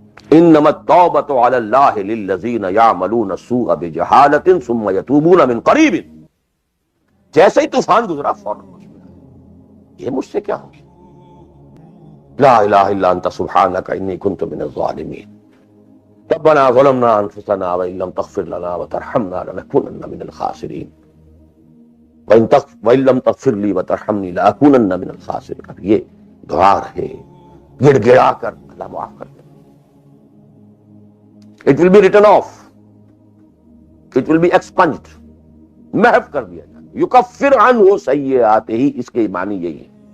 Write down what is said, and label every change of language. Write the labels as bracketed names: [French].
[Arabic] انما التوبۃ علی اللہ للذین یعملون السوء بجہالۃ ثم یتوبون من قریب. [Urdu] جیسے ہی طوفان گزرا فوراً یہ مجھ سے کیا ہو گیا؟ [Arabic] لا الہ الا انت سبحانک انی کنت من الظالمین. ربنا ظلمنا انفسنا وان لم تغفر لنا وترحمنا لنكونن من الخاسرین وان لم تغفر لي وترحمني لاكونن من الخاسرین. [Urdu] اب یہ دعا ہے گڑ گڑا کر اللہ معاف کر دے. [English] It will be written off. It will be expunged. [Urdu] محو کر دیا جائے. [Arabic] یکفر عنہ سیئاتہ [Urdu] ہی، اس کے معنی یہی ہے.